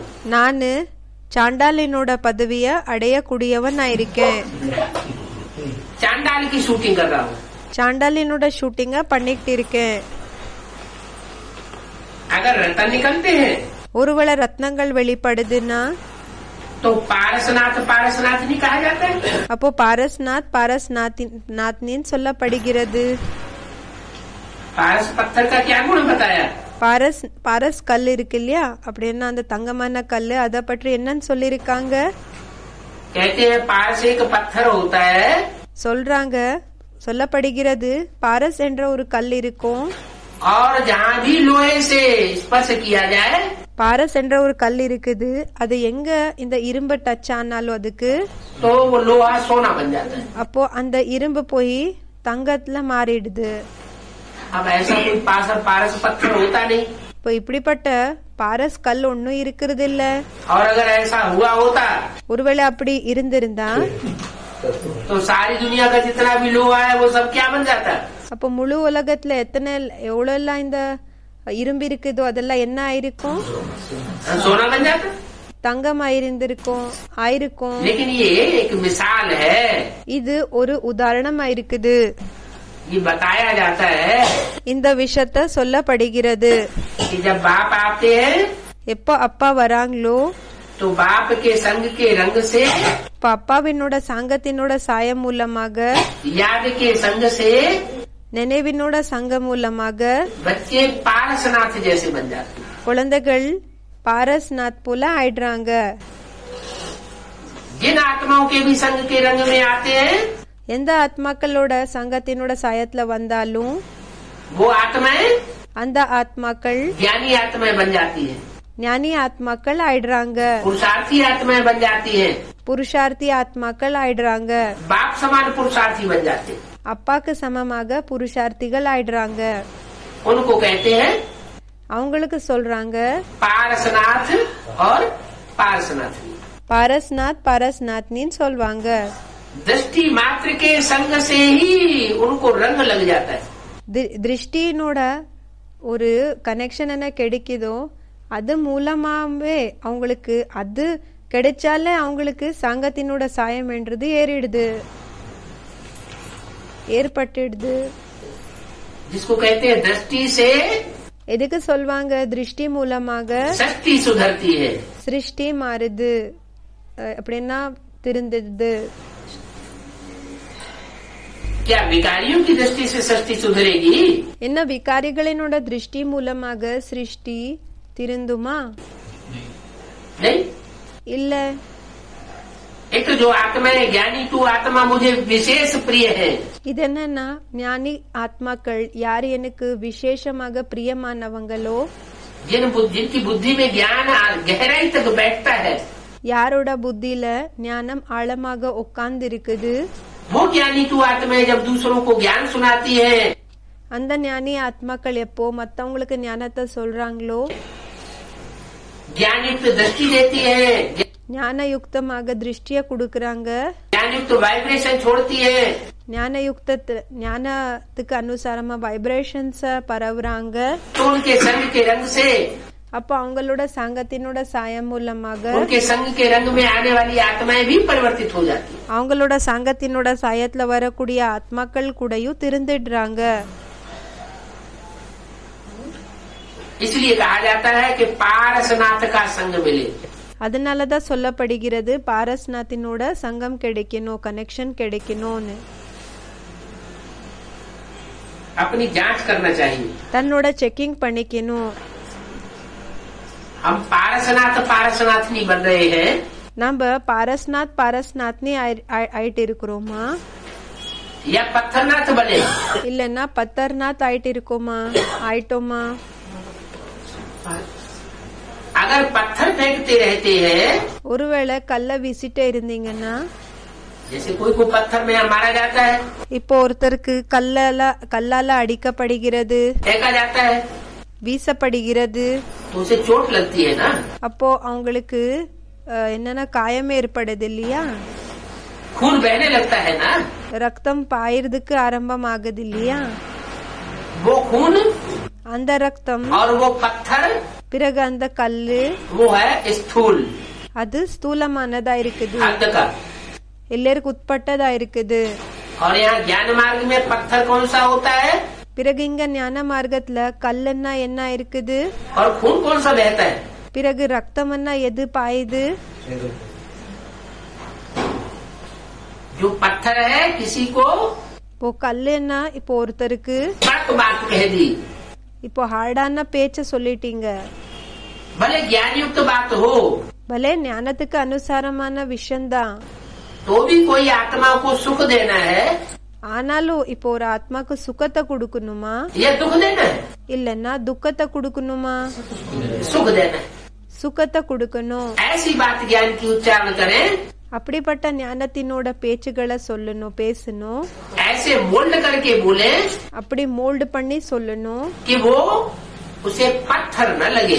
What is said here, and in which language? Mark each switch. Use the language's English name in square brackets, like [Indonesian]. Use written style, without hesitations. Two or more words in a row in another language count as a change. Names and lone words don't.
[Tamil] நானு சாண்டாலினோட பதவிய அடையக்கூடியவன் இருக்கேன். [Hindi] चांडाल की शूटिंग कर रहा हूँ. [Tamil] சாண்டாலினோட ஷூட்டிங்க பண்ணிட்டு இருக்கேன். [Hindi] अगर रतन निकलते हैं [Tamil] ஒருவேளை ரத்னங்கள் வெளிப்படுதுன்னா [Hindi] तो पारसनाथ पारसनाथ नहीं कहा जाता है. [Tamil] அப்போ பாரஸ்நாத் பாரஸ்நாத்னின்னு சொல்லப்படுகிறது. [Hindi] पारस पत्थर का क्या गुण बताया. [Tamil] பாரஸ் கல் இருக்கு இல்லையா, அப்படின்னா அந்த தங்கமான கல்லு, அத பற்றி என்னன்னு சொல்லிருக்காங்க. [Hindi] कहते हैं पारस एक पत्थर होता है [Tamil] சொல்றாங்க, சொல்லப்படுகிறது பாரஸ் என்ற ஒரு கல் இருக்கும். [Hindi] और जहाँ भी लोहे से स्पर्श किया जाए [Tamil] பாரஸ் என்ற ஒரு கல் இருக்குது, அது எங்க இந்த இரும்பு டச் ஆனாலும் அதுக்கு [Hindi] तो वो लोहा सोना बन जाता है. [Tamil] அப்போ அந்த இரும்பு போய் தங்கத்துல மாறிடுது. [Hindi] अब ऐसा कोई पारस पत्थर होता नहीं. [Tamil] இப்போ இப்படிப்பட்ட பாரஸ் கல் ஒன்னும் இருக்கிறது இல்ல. [Hindi] और अगर ऐसा हुआ होता [Tamil] ஒருவேளை அப்படி இருந்திருந்தா [Hindi] तो सारी दुनिया का जितना भी लोहा है वो सब क्या बन जाता. [Tamil] அப்போ முழு உலகத்துல எவ்வளவு எல்லாம் இந்த இரும்பு இருக்குதோ அதெல்லாம் என்ன ஆயிருக்கும், [Hindi] सोना बन जाता. [Tamil] தங்கம் ஆயிருக்கும். [Hindi] लेकिन ये एक मिसाल है, [Tamil] இது ஒரு உதாரணம் இருக்குது. [Hindi] ये बताया जाता है [Tamil] இந்த விஷயத்த சொல்லப்படுகிறது. [Hindi] कि जब बाप आते हैं [Tamil] எப்போ அப்பா வராங்களோ [Hindi] तो बाप के संग के रंग से, [Tamil] இப்ப அப்பாவினோட சங்கத்தினோட சாயம் மூலமாக, [Hindi] याद के संग से [Tamil] நினைவினோட சங்க மூலமாக [Hindi] बच्चे पारसनाथ जैसे बन जाते हैं. [Tamil] குழந்தைகள் பாரஸ்நாத் போல ஆயிடுறாங்க. [Hindi] जिन आत्माओं के भी संग के रंग में आते हैं [Tamil] எந்த ஆத்மாக்களோட சங்கத்தினோட சாயத்துல வந்தாலும் [Hindi] वो आत्माएं [Tamil] அந்த ஆத்மாக்கள் [Hindi] ज्ञानी आत्माएं बन जाती है. [Tamil] ஞானி ஆத்மாக்கள் ஆயிடுறாங்க, [Hindi] पुरुषार्थी आत्माएं बन जाती है. [Tamil] புருஷார்த்தி ஆத்மாக்கள் ஆயிடுறாங்க, [Hindi] बाप समान पुरुषार्थी बन जाते हैं. [Tamil] அப்பாக்கு சமமாக புருஷார்த்திகள் ஆயிடுறாங்க. [Hindi] उनको कहते हैं [Tamil] அவங்களுக்கு சொல்றாங்க [Hindi] पारसनाथ और पारसनाथनी. [Tamil] பாரஸ்நாத் பாரஸ்நாத்னின்னு சொல்வாங்க. [Hindi] दृष्टि मात्र के संग से ही उनको रंग लग जाता है. [Tamil] திருஷ்டியினோட ஒரு கனெக்ஷன் என்ன கிடைக்குதோ அது மூலமாவே அவங்களுக்கு, அது கிடைச்சாலே அவங்களுக்கு சங்கத்தினோட சாயம் என்றது ஏற்பட்டுடுது. [Hindi] जिसको कहते हैं दृष्टि से [Tamil] எதுக்கு சொல்வாங்க, திருஷ்டி மூலமாக [Hindi] सृष्टि सुधरती है. [Tamil] சிருஷ்டி மாறுது, அப்படின்னா திருந்தது. [Hindi] क्या विकारियों की दृष्टि से सृष्टि सुधरेगी. [Tamil] என்ன விகாரிகளினோட திருஷ்டி மூலமாக சிருஷ்டி திருந்துமா? [Hindi] नहीं. [Tamil] இல்ல. [Hindi] एक तो जो आत्मा है ज्ञानी तू आत्मा मुझे विशेष प्रिय है. [Tamil] இது என்னன்னா ஞானி ஆத்மாக்கள் யார் எனக்கு விசேஷமாக பிரியமானவங்களோ, [Hindi] जिनकी बुद्धि में ज्ञान गहराई तक बैठता है, [Tamil] யாரோட புத்தியில ஞானம் ஆழமாக உட்கார்ந்து இருக்குது, [Hindi] वो ज्ञानी तू आत्मा है जब दूसरों को ज्ञान सुनाती है. [Tamil] அந்த ஞானி ஆத்மாக்கள் எப்போ மத்தவங்களுக்கு ஞானத்தை சொல்றாங்களோ, [Hindi] ज्ञानयुक्त दृष्टि देती है, [Tamil] ஞான யுக்தமாக திருஷ்டிய கொடுக்கறாங்க, [Hindi] ज्ञान युक्त वाइब्रेशन छोड़ती है [Tamil] ஞானத்துக்கு அனுசாரமா வைப்ரேஷன்ஸ் பரவுறாங்க. [Hindi] तो उनके संग के रंग से, [Tamil] அப்போ அவங்களோட சங்கத்தினோட சாயம் மூலமாக [Hindi] उनके संग के रंग में आने वाली आत्माएं भी परिवर्तित हो जाती है. [Tamil] அவங்களோட சங்கத்தினோட சாயத்துல வரக்கூடிய ஆத்மாக்கள் கூடயும் திருந்திடுறாங்க. [Hindi] इसलिए कहा जाता है कि पारसनाथ का संग मिले. [Tamil] அதனாலதான் சொல்லப்படுகிறது பாரஸ்நாத்தினோட சங்கம் கிடைக்கணும், கனெக்ஷன் கிடைக்கணும்னு. [Hindi] अपनी जांच करना चाहिए. [Tamil] தன்னோட செக்கிங் பண்ணிக்கணும். [Hindi] हम पारसनाथ नहीं बन रहे हैं. [Tamil] நம்ம பாரஸ்நாத்னி ஆயிட்டு இருக்கிறோமா, [Hindi] या पत्थरनाथ बने, [Tamil] இல்லன்னா பத்தர்நாத் ஆயிட்டு இருக்கோமா, ஆயிட்டோமா? [Hindi] अगर पत्थर फेंकते रहते हैं, [Tamil] ஒருவேளை கல்ல வீசிட்டே இருந்தீங்கன்னா, [Hindi] जैसे कोई को पत्थर में मारा जाता है, [Tamil] இப்போ ஒருத்தருக்கு கல்லால அடிக்கப்படுகிறது, [Hindi] फेंका जाता है, [Tamil] வீசப்படுகிறது, [Hindi] तो उसे चोट लगती है ना. [Tamil] அப்போ அவங்களுக்கு என்னன்னா காயம் ஏற்படுது இல்லையா, [Hindi] खून बहने लगता है ना. [Tamil] ரத்தம் பாயறதுக்கு ஆரம்பம் ஆகுது இல்லையா. [Hindi] वो खून [Tamil] அந்த ரத்தம் [Hindi] और वो पत्थर, [Tamil] பிறகு அந்த கல்லு [Hindi] वो है स्थूल, [Tamil] அது ஸ்தூலமானதா இருக்குது, [Hindi] अंध का. [Tamil] எல்லாருக்கும் உட்பட்டதா இருக்குது. [Hindi] और यहाँ ज्ञान मार्ग में पत्थर कौन सा होता है, [Tamil] பிறகு இங்க ஞான மார்க்கத்துல கல்லுன்னா என்ன இருக்குது, [Hindi] और खून कौन सा बहता है. [Tamil] பிறகு ரத்தம்னா எது பாயுது. [Hindi] जो पत्थर है किसी को [Tamil] இப்போ கல்லுன்னா இப்போ ஒருத்தருக்கு [Hindi] कड़क बात कह दी, [Tamil] இப்போ ஹார்டான பேச்ச சொல்லிட்டீங்க, [Hindi] भले ज्ञान युक्त बात हो, [Tamil] பலே ஞானத்துக்கு அனுசாரமான விஷயம்தான், [Hindi] तो भी कोई आत्मा को सुख देना है [Tamil] ஆனாலும் இப்போ ஒரு ஆத்மாக்கு சுகத்தை கொடுக்கணுமா, [Hindi] या दुख देना है. [Tamil] இல்லன்னா துக்கத்தை கொடுக்கணுமா? [Hindi] सुख देना है. [Tamil] சுகத்தை கொடுக்கணும். [Hindi] ऐसी बात ज्ञान की उच्चारण करें, [Tamil] அப்படிப்பட்ட ஞானத்தினோட பேச்சுகளை சொல்லணும், பேசணும். [Hindi] ऐसे मोल्ड करके बोले [Tamil] அப்படி மோல்டு பண்ணி சொல்லணும். [Hindi] कि वो उसे पत्थर न लगे,